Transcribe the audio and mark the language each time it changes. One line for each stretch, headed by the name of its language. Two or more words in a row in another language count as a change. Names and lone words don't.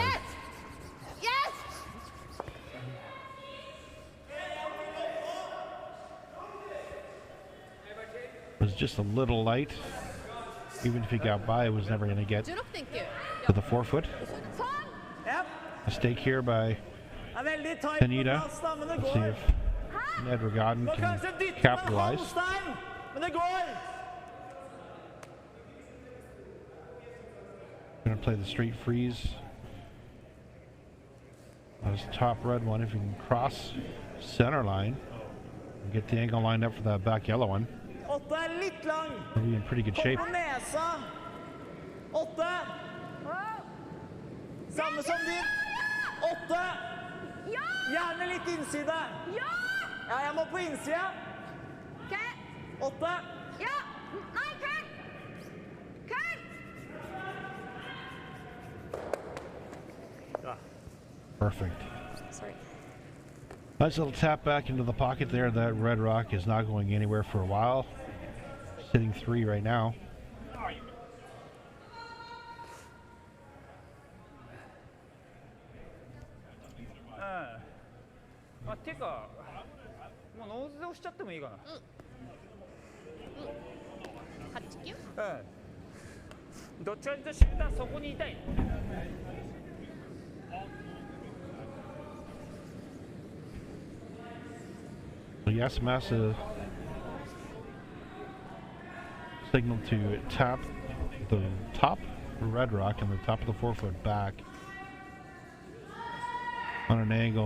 English: Yes. Yes. It was just a little light. Even if he got by, it was never going to get to the forefoot.
Norwegian: Ja.
English: Mistake here by
Norwegian: Er veldig tight på
English: Tanida.
Norwegian: plass da, men det
English: Let's see
Norwegian: går.
English: if Nedregotten
Norwegian: Må
English: can
Norwegian: kanskje dytte med
English: capitalize.
Norwegian: Holstein, men det går.
English: Going to play the straight freeze. That's the top red one. If you can cross center line and get the angle lined up for that back yellow one,
Norwegian: 8 er litt lang.
English: we'll be in pretty good
Norwegian: Kom
English: shape.
Norwegian: på nesa. 8. Samme som din. 8. Ja! Gjerne litt innside. Ja! Ja, jeg må på innsida. Ok. 8. Ja! Nei, køl! Køl!
English: Perfect. Sorry. Nice little tap back into the pocket there. That red rock is not going anywhere for a while. Sitting 3 right now.
Japanese: あ、てか、もうノーズで押しちゃってもいいかな。 8、9? うん。どっちかというとシューターそこにいたい。
English: Yasumasa signaled to tap the top red rock and the top of the forefoot back on an angle.